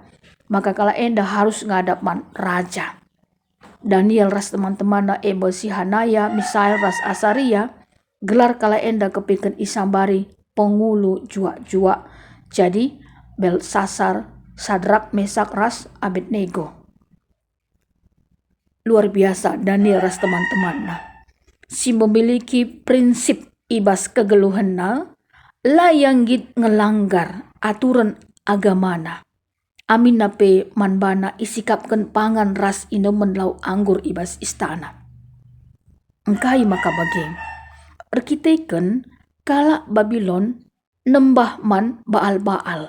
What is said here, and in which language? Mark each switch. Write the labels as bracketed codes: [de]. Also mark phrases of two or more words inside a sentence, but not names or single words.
[btx] Maka kala enda harus ngadap man raja. Daniel ras teman-teman na si Hanaya, Misael ras Asaria. Gelar kala enda kepikan isambari pengulu juak-juak. Jadi Belsasar, Sadrak, Mesak ras Abednego. Luar biasa Daniel ras teman-teman na. Si memiliki prinsip ibas kegeluhan na. Layang git ngelanggar aturan agamana. Amin nape manbana isikapkan pangan ras inomen lau anggur ibas istana. Engkai maka bageng. Arkiteken kala Babylon nembah man baal-baal.